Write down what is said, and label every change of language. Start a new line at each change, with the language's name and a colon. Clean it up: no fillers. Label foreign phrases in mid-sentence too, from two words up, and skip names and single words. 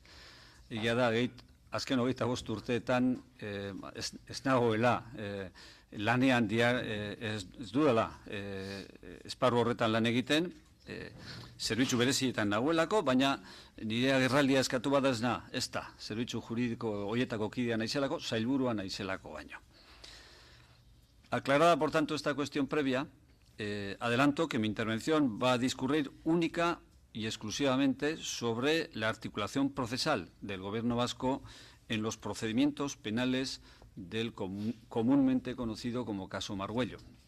Basque: Egia da, azken 25 urteetan ez nagoela lanean ez dudala esparru horretan lan egiten, zerbitzu berezietan nagoelako, baina nire agerraldia eskatu bada ez da, zerbitzu juridiko horietako kidea naizelako, sailburua naizelako baino.
Spanish: Aclarada, por tanto, esta cuestión previa, adelanto que mi intervención va a discurrir única y exclusivamente sobre la articulación procesal del Gobierno vasco en los procedimientos penales del comúnmente conocido como caso Margüello.